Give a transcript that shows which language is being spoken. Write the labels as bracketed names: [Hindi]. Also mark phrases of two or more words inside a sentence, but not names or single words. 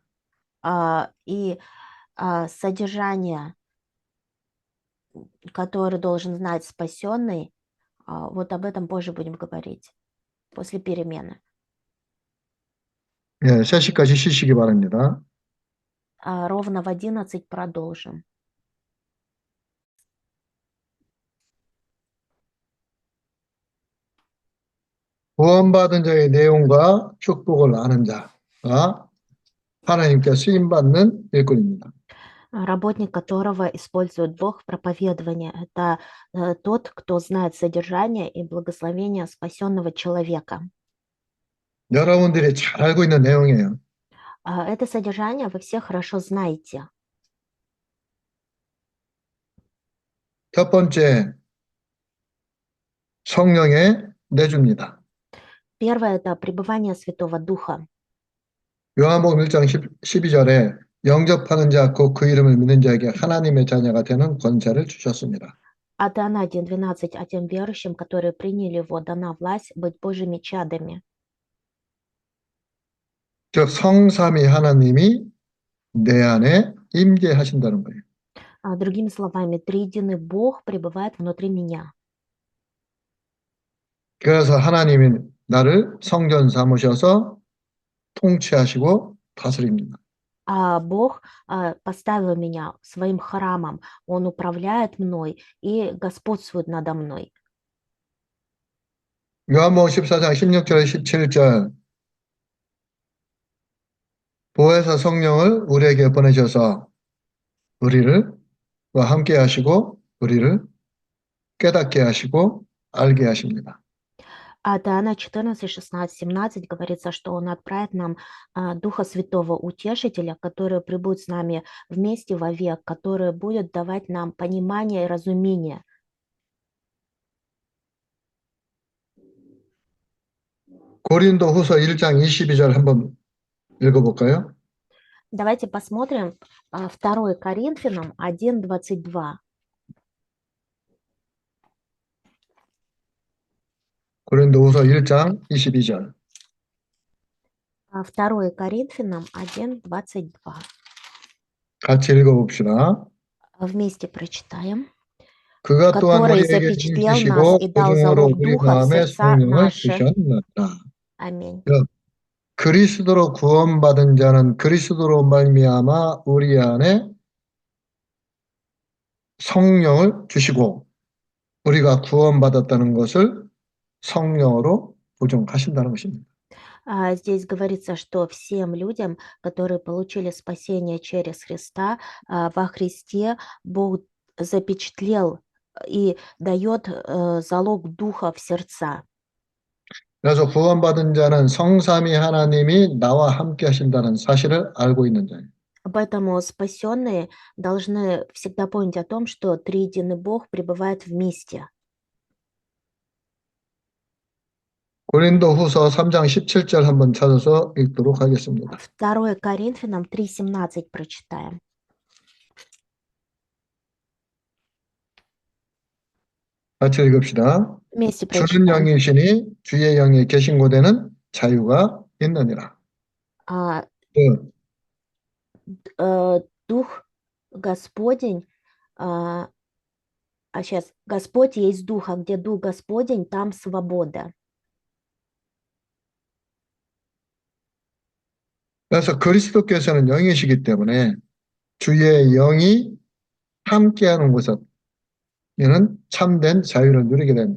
[Russian] И содержание, которое должен знать спасенный, вот об этом позже будем говорить, после перемены. [Korean] 예, 3시까지 쉬시기 바랍니다. [Russian] Ровно в 11 продолжим. [Korean] 구원받은 자의 내용과 축복을 아는 자가 하나님께 쓰임받는 일꾼입니다. [Russian] Работник, которого использует Бог в проповедовании, это тот, кто знает содержание и благословение спасенного человека. [Korean] 여러분들이 잘 알고 있는 내용이에요. [Russian] Это содержание вы все хорошо знаете. [Korean] 첫 번째, 성령의 내주입니다. [Russian] Первое– это пребывание Святого Духа. [Korean] 요한복음 1장 12절에 영접하는 자, 곧 그 이름을 믿는 자에게 하나님의 자녀가 되는 권세를 주셨습니다. [Russian] А Иоанна 1:12, а тем верующим, которые приняли его, дана власть быть Божьими чадами. [Korean] 즉 성삼위 하나님이 내 안에 임재하신다는 거예요. [Russian] Другими словами, триединый Бог пребывает внутри меня. [Korean] 그래서 하나님이 나를 성전 삼으셔서 통치하시고 다스립니다. [Russian] А Бог поставил меня своим храмом, Он управляет мной и господствует надо мной. [Korean] 요한복음 14장 16절 17절 보혜사 성령을 우리에게 보내셔서 우리를 함께 하시고 우리를 깨닫게 하시고 알게 하십니다. [Russian] А Иоанна 14, 16, 17 говорится, что Он отправит нам Духа Святого Утешителя, который пребудет с нами вместе вовек, который будет давать нам понимание и разумение. [Korean] 고린도 후서 1장 22절 한번 읽어볼까요? [Russian] Давайте посмотрим 2 Коринфянам 1:22. [Korean] 고린도후서 1장 22절. [Russian] 2 Коринфянам 1:22. [Korean] 같이 읽어봅시다. [Russian] Вместе прочитаем. [Korean] 그가 또한 [Russian] Который [Korean] 우리에게 [Russian] запечатлел нас [Korean] 힘주시고 [Russian] и дал [Korean] 보증으로 [Russian] залог [Korean] 우리 [Russian] Духа в [Korean] 마음에 [Russian] сердца [Korean] 성령을 [Russian] наши. [Korean] 주셨느니라. [Russian] Аминь. [Korean] 그리스도로 구원받은 자는 그리스도로 말미암아 우리 안에 성령을 주시고 우리가 구원받았다는 것을 성령으로 보증하신다는 것입니다. [Russian] Здесь говорится, что всем людям, которые получили спасение через Христа, во Христе Бог запечатлел и дает залог Духа в сердца. [Korean] 그래서 구원받은 자는 성삼위 하나님이 나와 함께 하신다는 사실을 알고 있는 자예요. [Russian] Поэтому спасенные должны всегда помнить о том, что триединый Бог пребывает вместе. [Korean] 고린도후서 3장 17절 한번 찾아서 읽도록 하겠습니다. [Russian] 2 Коринфянам 3:17 прочитаем. [Korean] 같이 읽읍시다. [Russian] Вместе [Korean] 주는 [Russian] прочитаем. [Korean] 영이시니 주의 영에 계신 곳에는 자유가 있느니라. А, 그 [Russian] Дух Господень, сейчас, Господь есть Дух, а где Дух Господень, там свобода. [Korean] 그래서 그리스도께서는 영이시기 때문에 주의 영이 함께하는 곳에는 참된 자유를 누리게 된다.